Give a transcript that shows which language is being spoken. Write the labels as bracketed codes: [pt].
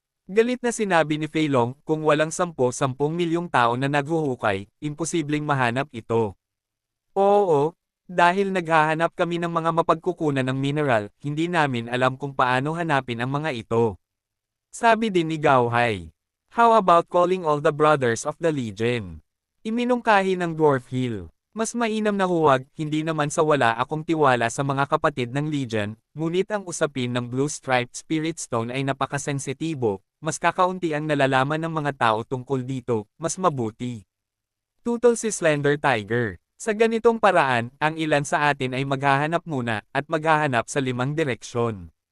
[tl] Galit na sinabi ni Fei Long, kung walang 10 milyong tao na naghuhukay, imposibleng mahanap ito. Oo, dahil naghahanap kami ng mga mapagkukunan ng mineral, hindi namin alam kung paano hanapin ang mga ito. Sabi din ni Gao Hai. [en] How about calling all the brothers of the Legion? [tl] Iminungkahi ng Dwarf Hill. Mas mainam na huwag, hindi naman sa wala akong tiwala sa mga kapatid ng Legion, ngunit ang usapin ng Blue Striped Spirit Stone ay napakasensitibo, mas kakaunti ang nalalaman ng mga tao tungkol dito, mas mabuti. Tutol si Slender Tiger. Sa ganitong paraan, ang ilan sa atin ay maghahanap muna, at maghahanap sa 5 direksyon.